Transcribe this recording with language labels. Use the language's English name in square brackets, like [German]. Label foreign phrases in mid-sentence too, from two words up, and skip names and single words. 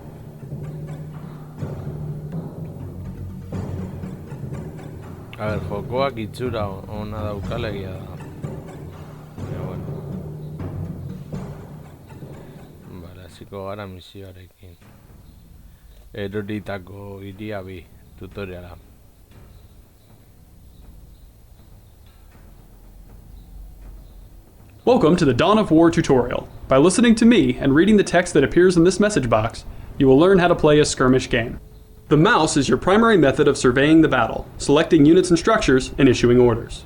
[Spanish] A ver, [Basque] jokoak itxura ona daukalegia da. Bueno. Vale, hasiko gara misioarekin. Eroritako hiria bi tutoriala. [English] Welcome to the Dawn of War tutorial. By listening to me and reading the text that appears in this message box, you will learn how to play a skirmish game. The mouse is your primary method of surveying the battle, selecting units and structures, and issuing orders.